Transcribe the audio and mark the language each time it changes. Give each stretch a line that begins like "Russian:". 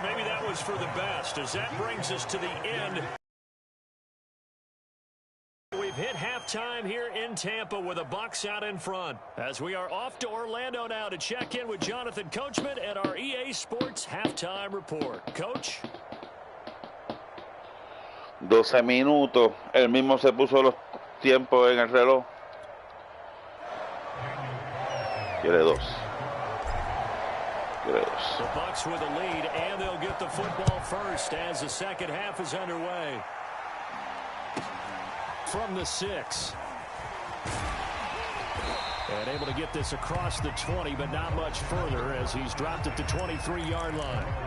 English: Maybe that was for the best, as that brings us to the end. We've hit halftime here in Tampa with the Bucs out in front, as we are off to Orlando now to check in with Jonathan Coachman at our EA Sports Halftime Report. Coach?
Spanish: 12 minutos. Él mismo se puso los tiempos en el reloj. Quiere dos.
English: The Bucs with a lead, and they'll get the football first as the second half is underway. From the 6. And able to get this across the 20, but not much further as he's dropped at the 23-yard line.